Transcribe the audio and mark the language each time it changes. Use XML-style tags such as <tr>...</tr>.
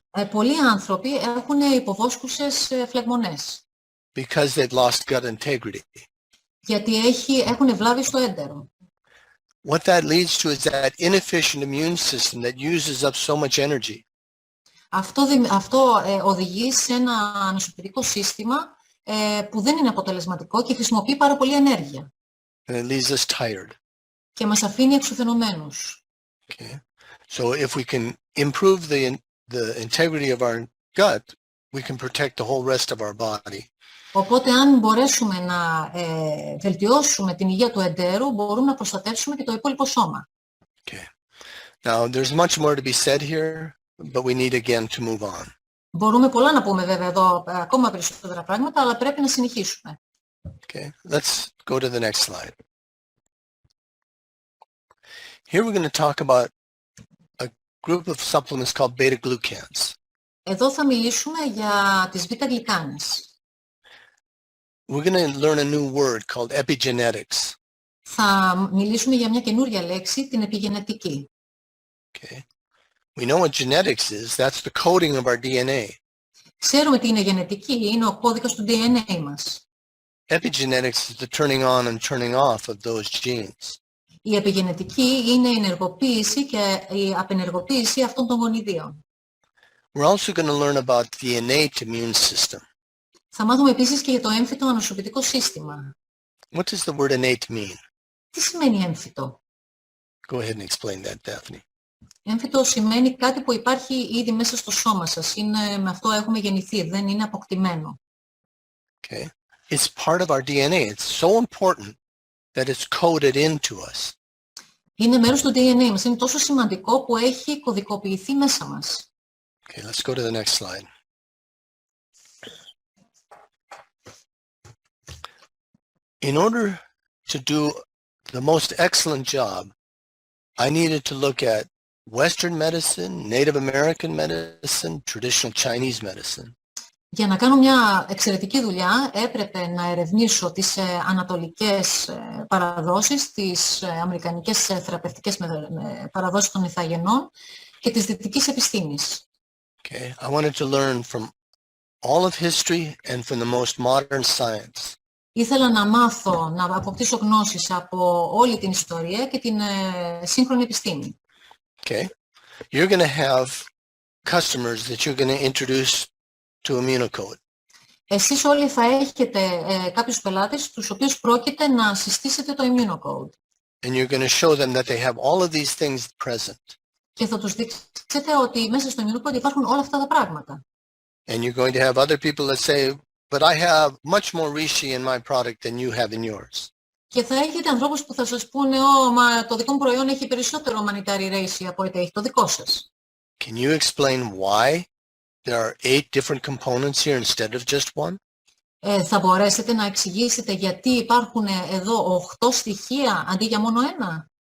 <el>Πολλοί άνθρωποι έχουν υποβόσκουσες φλεγμονές.</el> <en>Because they've lost gut integrity.</en> <el>Γιατί έχουν βλάβη στο έντερο.</el> <en>What that leads to is that inefficient immune system that uses up so much energy.</en> <el>Αυτό οδηγεί σε ένα ανοσοποιητικό σύστημα που δεν είναι αποτελεσματικό και χρησιμοποιεί πάρα πολύ ενέργεια.</el> <en>And it leaves us tired.</en> <el>Και μας αφήνει εξουθενωμένους.</el> <en>Okay. So if we can improve the integrity of our gut, we can protect the whole rest of our body.</en> <el>Οπότε αν μπορέσουμε να βελτιώσουμε την υγεία του εντέρου, μπορούμε να προστατεύσουμε και το υπόλοιπο σώμα.</el> <en>Okay. Now there's much more to be said here, but we need again to move on.</en> <el>Μπορούμε πολλά να πούμε βέβαια εδώ, ακόμα περισσότερα πράγματα, αλλά πρέπει να συνεχίσουμε.</el> <en>Okay, let's go to the next slide. Here we're going to talk about a group of supplements called beta-glucans.</en> <el>Εδώ θα μιλήσουμε για τις β-γλυκάνες.</el> <en>We're going to learn a new word called epigenetics.</en> <el>Θα μιλήσουμε για μια καινούρια λέξη, την επιγενετική.</el> <en>Okay. We know what genetics is. That's the coding of our DNA.</en> <el>Ξέρουμε τι είναι γενετική, είναι ο κώδικας του DNA μας.</el> <en>Epigenetics is the turning on and turning off of those genes.</en> <el>Η επιγενετική είναι η ενεργοποίηση και η απενεργοποίηση αυτών των γονιδίων.</el> <en>We're also going to learn about the innate immune system.</en> <el>Θα μάθουμε επίσης και για το έμφυτο ανοσοποιητικό σύστημα.</el> <en>What does the word innate mean?</en> <el>Τι σημαίνει έμφυτο?</el> <en>Go ahead and explain that, Daphne.</en> <el>Έμφυτο σημαίνει κάτι που υπάρχει ήδη μέσα στο σώμα σας. Με αυτό έχουμε γεννηθεί, δεν είναι αποκτημένο.</el> <en>Okay. It's part of our DNA. It's so important that it's coded into us.</en> <el>Είναι μέρος του DNA μας. Είναι τόσο σημαντικό που έχει κωδικοποιηθεί μέσα μας.</el> <en>Okay, let's go to the next slide. In order to do the most excellent job, I needed to look at Western medicine, Native American medicine, traditional Chinese medicine.</en> <el>Για να κάνω μια εξαιρετική δουλειά έπρεπε να ερευνήσω τις ανατολικές παραδόσεις, τις αμερικανικές θεραπευτικές παραδόσεις των ηθαγενών και της δυτικής επιστήμης.</el> <en>Okay, I wanted to learn from all of history and from the most modern science.</en> <el>Ήθελα να μάθω, να αποκτήσω γνώσεις από όλη την ιστορία και την σύγχρονη επιστήμη.</el> <en>Okay, you're going to have customers that you're going to introduce to Immunocode.</en> <el>Εσείς όλοι θα έχετε κάποιους πελάτες, τους οποίους πρόκειται να συστήσετε το Immunocode.</el> <en>And you're going to show them that they have all of these things present.</en> <el>Και θα τους δείξετε ότι μέσα στο Immunocode υπάρχουν όλα αυτά τα πράγματα.</el> <en>And you're going to have other people that say, but I have much more reishi in my product than you have in yours.</en> <el>Και θα έχετε ανθρώπους που θα σας πούνε, μα το δικό μου προϊόν έχει περισσότερο μανιτάρι reishi από ό,τι έχει το δικό σας.</el> <en>Can you explain why there are 8 different components here instead of just one?</en> <el>Θα μπορέσετε να εξηγήσετε γιατί υπάρχουν εδώ 8 στοιχεία αντί για μόνο ένα?</el>